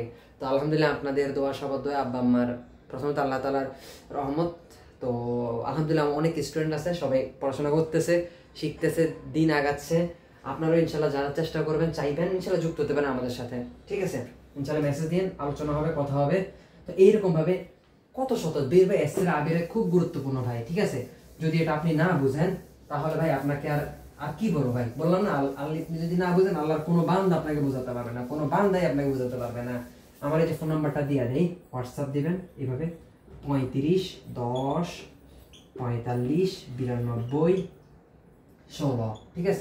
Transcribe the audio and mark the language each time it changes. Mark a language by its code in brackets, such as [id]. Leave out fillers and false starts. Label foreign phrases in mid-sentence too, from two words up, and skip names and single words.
[bn] তো আলহামদুলিল্লাহ আপনাদের দোয়া, সবার দোয়া, আব্বা আম্মার, প্রথমত আল্লাহ তাআলার রহমত। তো আলহামদুলিল্লাহ অনেক স্টুডেন্ট আছে, সবাই পড়াশোনা করতেছে, শিখতেছে, দিন আগাচ্ছে। আপনারাও ইনশাল্লাহ যারা চেষ্টা করবেন, চাইবেন ইনশাল্লাহ যুক্ত হতে পারেন আমাদের সাথে, ঠিক আছে? ইনশাল্লাহ মেসেজ দিন, আলোচনা হবে, কথা হবে। তো এইরকম ভাবে কত শত [it] verbo essere avere [bn] খুব গুরুত্বপূর্ণ ভাই, ঠিক আছে? যদি এটা আপনি না বুঝেন তাহলে ভাই আপনাকে আর কি বলবো ভাই, বললাম না, আপনি যদি না বুঝেন আল্লাহর কোনো বান্দা আপনাকে বোঝাতে পারবে না, কোনো বান্দাই আপনাকে বোঝাতে পারবে না। আমার এই যে ফোন নাম্বারটা দিয়ে দেই, হোয়াটসঅ্যাপ দিবেন এইভাবে 35 10 45 92 16, ঠিক আছে?